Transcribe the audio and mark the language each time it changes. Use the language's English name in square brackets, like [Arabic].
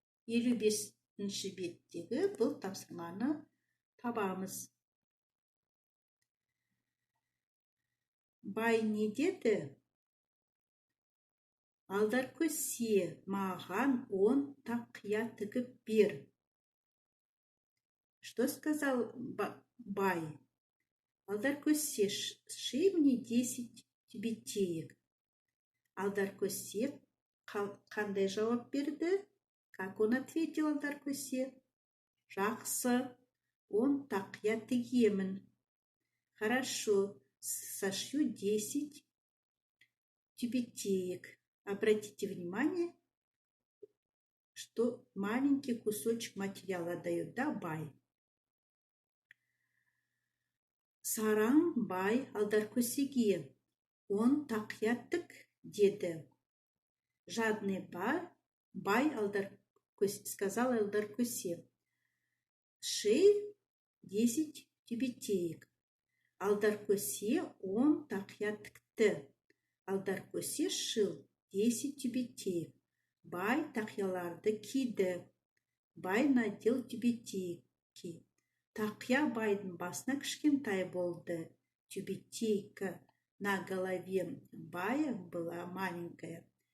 [Kazakh] 55-ші беттегі бұл тапсырманы табамыз. Бай не деді? Алдар көсе, маған он тақия тігіп бер. [Russian] Что сказал бай? Алдар көсе, шей мне 10 тюбетеек. [Kazakh] Алдар көсе қандай жауап берді? [Russian] Как он ответил, [Kazakh] Алдар көсе? Жақсы, он тақия тігемін. [Russian] Хорошо, сошью 10 тюбетеек. Обратите внимание, что маленький кусочек материала дает, да, бай. [Kazakh] Сараң бай алдар көсеге. Он тақия тік деді. [Russian] Жадный бай сказал алдар көсе. Шей 10 тюбетеек. [Kazakh] Алдар көсе он тақия тікті. Алдар көсе [Russian] шил 10 тюбетеек. [Kazakh] Бай тақияларды киді. [Russian] Бай надел тюбетейки. [Kazakh] Тақия байдың басына кішкентай болды. [Russian] Тюбетейка на голове бая была маленькая.